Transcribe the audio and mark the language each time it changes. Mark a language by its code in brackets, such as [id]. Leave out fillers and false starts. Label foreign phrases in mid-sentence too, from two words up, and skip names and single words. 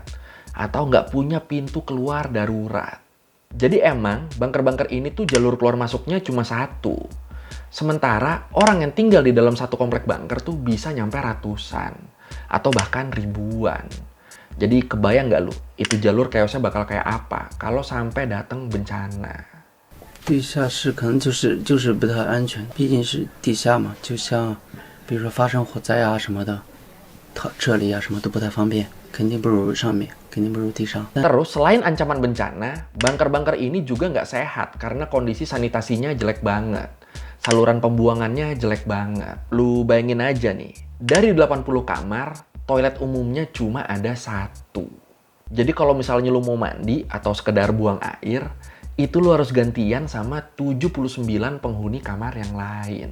[id] Atau nggak punya pintu keluar darurat. Jadi emang bunker-bunker ini tuh jalur keluar masuknya cuma satu. Sementara orang yang tinggal di dalam satu komplek bunker tuh bisa nyampe ratusan atau bahkan ribuan. Jadi kebayang nggak lu, itu jalur chaosnya bakal kayak apa kalau sampai datang bencana? [zh] 地下室可能就是不太安全，毕竟是地下嘛，就像比如说发生火灾啊什么的，撤离啊什么都不太方便，肯定不如上面，肯定不如地上。 [id] Terus selain ancaman bencana, bunker-bunker ini juga nggak sehat karena kondisi sanitasinya jelek banget. Saluran pembuangannya jelek banget. Lu bayangin aja nih, dari 80 kamar, toilet umumnya cuma ada 1. Jadi kalau misalnya lu mau mandi atau sekedar buang air, itu lu harus gantian sama 79 penghuni kamar yang lain.